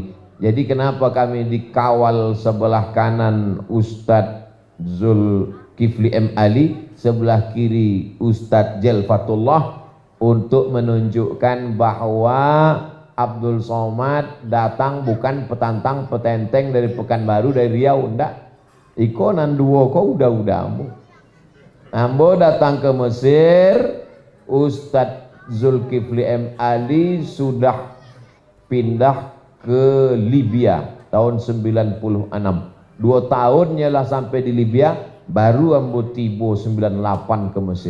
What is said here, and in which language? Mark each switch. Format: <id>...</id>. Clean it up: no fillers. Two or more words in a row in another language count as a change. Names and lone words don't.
<id>Jadi kenapa kami dikawal sebelah kanan Ustadz Zulkifli M. Ali, sebelah kiri Ustadz Jelfatullah, untuk menunjukkan bahwa Abdul Somad datang bukan petantang petenteng dari Pekanbaru, dari Riau, ndak.</id> <min>Iko nanduo ko udah ambo datang ke Mesir.</min> <id>Ustadz Zulkifli M. Ali sudah pindah ke Libya tahun 96.</id> <min>2 tahunnya lah sampai di Libya, baru ambo tibo 98 ke Mesir.</min>